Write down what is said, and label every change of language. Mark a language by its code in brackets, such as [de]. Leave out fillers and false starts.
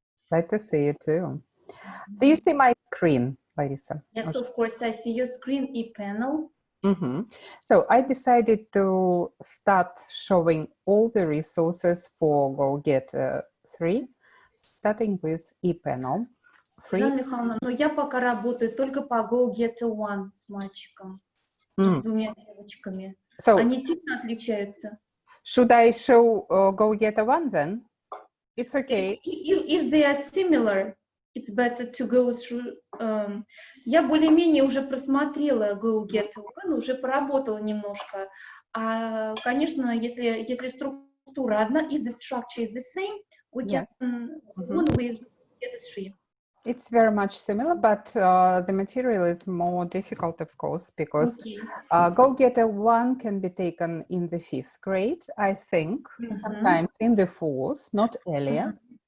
[en] Glad to see you too. Do you see my screen, Larissa? Yes, of course, I see your screen, e-panel. So I decided to start showing all the resources for GoGetter 3, starting with e-panel. [ru] Жанна Михайловна, но я пока работаю только по GoGetter 1 с мальчиком, с двумя девочками. [en] So, [ru] они сильно отличаются? [en] Should I show GoGetter 1 then? It's okay. If they are similar, it's better to go through. [ru] Я более-менее уже просмотрела GoGetter 1, уже поработала немножко. Конечно, если структура одна, [en] if the structure is the same, we can go on with GoGetter 3. It's very much similar, but the material is more difficult, of course, because GoGetter 1 can be taken in the 5th grade, I think, sometimes in the 4th, not earlier.